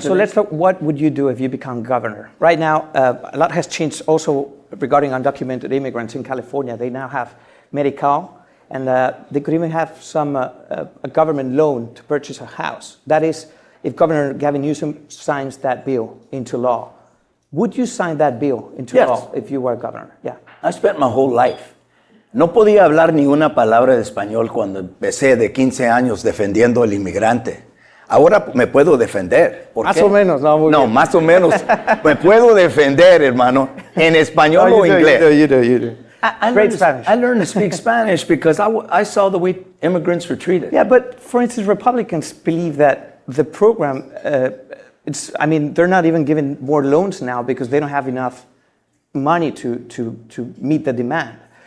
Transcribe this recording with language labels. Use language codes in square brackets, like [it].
[en] So let's talk, what would you do if you become governor? Right now, a lot has changed also regarding undocumented immigrants in California. They now have Medi-Cal, and they could even have a government loan to purchase a house. That is, if Governor Gavin Newsom signs that bill into law. Would you sign that bill into law if you were governor? Yeah. I spent my whole life. [es] No podía hablar ni una palabra de español cuando empecé de 15 años defendiendo al inmigrante. Ahora me puedo defender. ¿Por Más qué? o menos, no, muy bien. Más o menos. Me puedo defender, hermano, en español o inglés. [en] You do. I learned to speak Spanish because I saw the way immigrants were treated. Yeah, but for instance, Republicans believe that the program, they're not even giving more loans now because they don't have enough money to meet the demand.